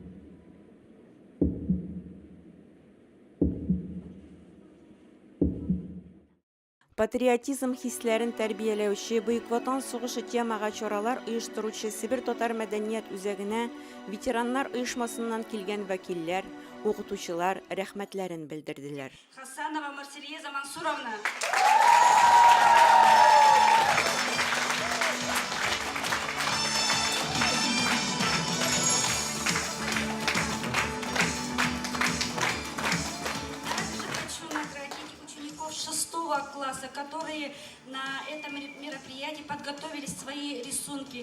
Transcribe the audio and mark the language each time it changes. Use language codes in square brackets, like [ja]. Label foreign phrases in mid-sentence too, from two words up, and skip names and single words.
[tt] Патриотизм хисләрен тәрбияләүче Бөек Ватан сугышы темага чаралар оештыручы Сибир татар мәдәният үзәгенә ветераннар оешмасыннан килгән вәкилләр, укытучылар рәхмәтләрен белдерделәр. Хасанова Марсельеза Мансуровна. [ru] Учеников 6 класса, которые на этом мероприятии подготовили свои рисунки.